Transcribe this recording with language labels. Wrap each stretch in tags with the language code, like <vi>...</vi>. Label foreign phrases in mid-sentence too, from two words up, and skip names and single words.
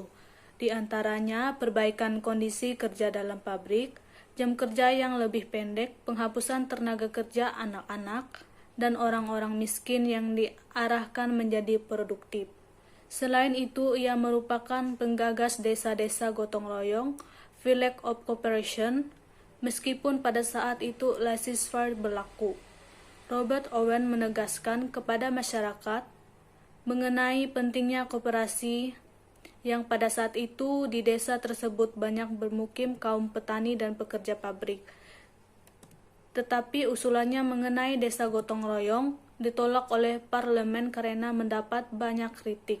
<id>Di antaranya perbaikan kondisi kerja dalam pabrik, jam kerja yang lebih pendek, penghapusan tenaga kerja anak-anak, dan orang-orang miskin yang diarahkan menjadi produktif. Selain itu, ia merupakan penggagas desa-desa gotong royong,</id> <en>Village of Cooperation,</en> <id>meskipun pada saat itu laissez-faire berlaku. Robert Owen menegaskan kepada masyarakat mengenai pentingnya koperasi yang pada saat itu di desa tersebut banyak bermukim kaum petani dan pekerja pabrik. Tetapi usulannya mengenai desa gotong royong ditolak oleh parlemen karena mendapat banyak kritik.</id>